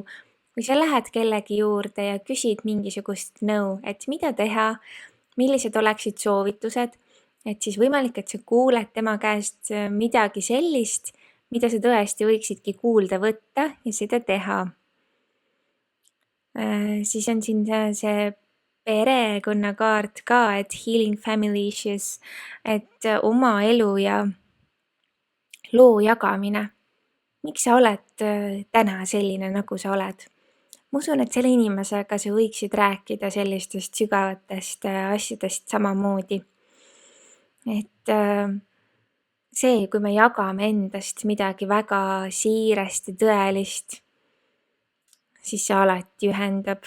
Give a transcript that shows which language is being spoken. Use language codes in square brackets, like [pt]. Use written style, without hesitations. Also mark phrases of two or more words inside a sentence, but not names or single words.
[et] Kui sa lähed kellegi juurde ja küsid mingisugust nõu, et mida teha, millised oleksid soovitused, et siis võimalik, et sa kuuled tema käest midagi sellist, mida sa tõesti võiksidki kuulda võtta ja seda teha. Siis on siin see perekonnakaart ka, et [en] healing family issues, [et] et oma elu ja loo jagamine. Miks sa oled täna selline, nagu sa oled? Ma usun, et selle inimesega sa võiksid rääkida sellistest sügavatest asjadest samamoodi. Et see, kui me jagame endast midagi väga siirast ja tõelist, siis see alati ühendab.